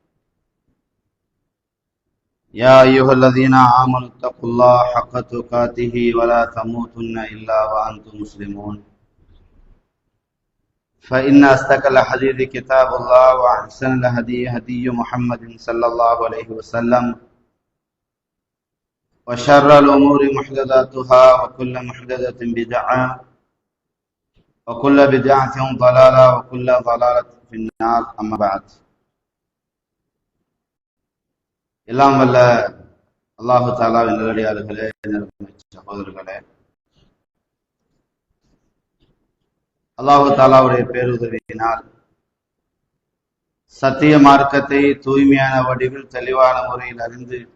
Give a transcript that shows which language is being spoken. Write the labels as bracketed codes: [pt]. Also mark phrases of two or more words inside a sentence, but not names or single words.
[ar] يا أيها الذين آمنوا اتقوا الله حق تقاته ولا تموتن إلا وأنتم مسلمون، فإن أصدق الحديث كتاب الله وأحسن الهدي هدي محمد صلى الله عليه وسلم، وشر الأمور محدثاتها وكل محدثة بدعة وكل بدعة ضلالة وكل ضلالة في النار. أما بعد. [ta] எல்லாம் வல்ல அல்லாஹு தஆலாவின் நல்லடியார்களே, சகோதரர்களே, அல்லாஹு தஆலாவுடைய பேருதவியினால் சத்திய மார்க்கத்தை தூய்மையான வடிவில் தெளிவான முறையில் அறிந்து